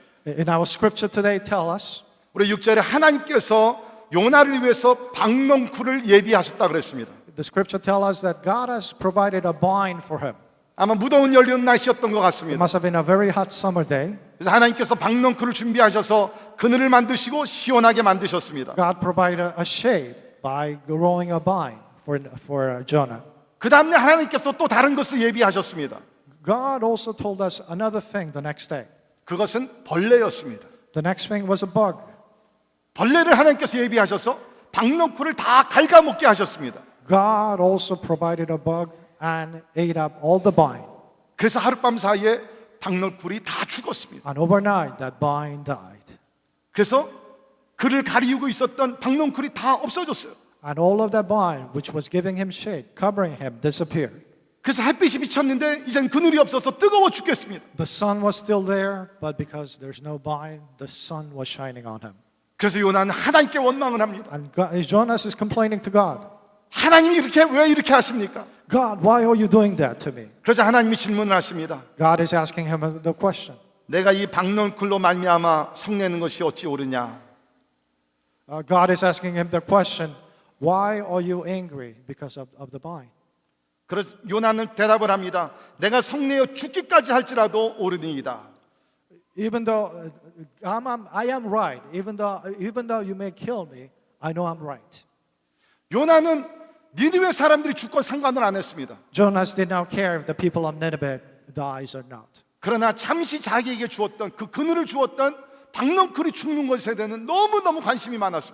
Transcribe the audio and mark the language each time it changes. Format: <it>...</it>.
<en>In our scripture today tell us</en> <ko>우리 6절에 하나님께서 요나를 위해서 박농쿨을 예비하셨다 그랬습니다.</ko> <en>the scripture tell us that God has provided a vine for him.</en> <ko>아마 무더운 여름 날씨였던 것</ko> <en>It</en> <ko>같습니다.</ko> <en>must have been a very hot summer day.</en> <ko>그래서 하나님께서 박농쿨을 준비하셔서 그늘을 만드시고 시원하게 만드셨습니다.</ko> <en>God provided a shade by growing a vine for Jonah.</en> <ko>그 다음날 하나님께서 또 다른 것을 예비하셨습니다.</ko> <en>God also told us another thing the next day.</en> <ko>그것은 벌레였습니다.</ko> <en>The next thing was a bug.</en> <ko>벌레를 하나님께서 예비하셔서 박농쿨을 다 갉아먹게 하셨습니다.</ko> <en>God also provided a bug and ate up all the vine.</en> <ko>그래서 하룻밤 사이에 박농쿨이 다 죽었습니다.</ko> <en>And overnight that vine died.</en> <ko>그래서 그를 가리우고 있었던 박농쿨이 다 없어졌어요.</ko> <en>And all of that vine which was giving him shade, covering him, disappeared.</en> <ko>그래서 햇빛이 비쳤는데 이젠 그늘이 없어서 뜨거워 죽겠습니다.</ko> <en>The sun was still there, but because there's no vine, the sun was shining on him.</en> <ko>그래서 요나는 하나님께 원망을 합니다.</ko> <en>And Jonas is complaining to God.</en> <ko>하나님이 왜 이렇게 하십니까?</ko> <en>God, why are you doing that to me?</en> <ko>그러자 하나님이 질문을 하십니다.</ko> <en>God is asking him the question.</en> <ko>내가 이 박농쿨로 말미암아 성내는 것이 어찌 옳으냐?</ko> <en>God is asking him the question, why are you angry because of the vine?</en> <ko>그래서 요나는 대답을 합니다. 내가 성내어 죽기까지 할지라도 옳으니이다.</ko> <en>Even though I am right, even though you may kill me, I know I'm right.</en> <ko>요나는 니느웨 사람들이 죽건 상관을 안 했습니다.</ko> <en>Jonas did not care if the people of Nineveh dies or not.</en> <ko>그러나 잠시 자기에게 주었던 그 그늘을 주었던 박농쿨이 죽는 것에 대해서는 너무너무 관심이 많았습니다.</ko>